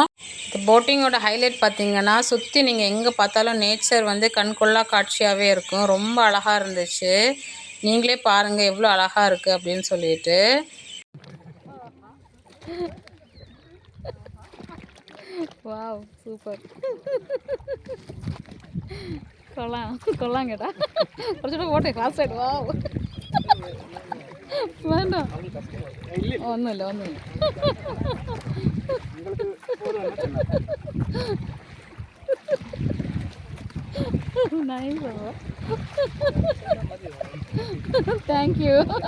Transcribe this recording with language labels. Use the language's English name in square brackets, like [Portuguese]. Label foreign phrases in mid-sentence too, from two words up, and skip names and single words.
[Tamil] இந்த போட்டிங்கோட ஹைலைட் பார்த்திங்கன்னா சுற்றி நீங்கள் எங்கே பார்த்தாலும் நேச்சர் வந்து கண்கொள்ளா காட்சியாகவே இருக்கும். ரொம்ப அழகாக இருந்துச்சு. நீங்களே பாருங்கள் எவ்வளோ அழகாக இருக்குது அப்படின்னு சொல்லிட்டு. [English] wow, super. [Malayalam] കൊള്ളാം കേട്ടാ കുറച്ചുകൂടെ പോട്ടെ, ഫാസ്റ്റ് ആയിട്ട്. വാവ്, വേണ്ട, ഒന്നുമില്ല. [English] nice, thank you.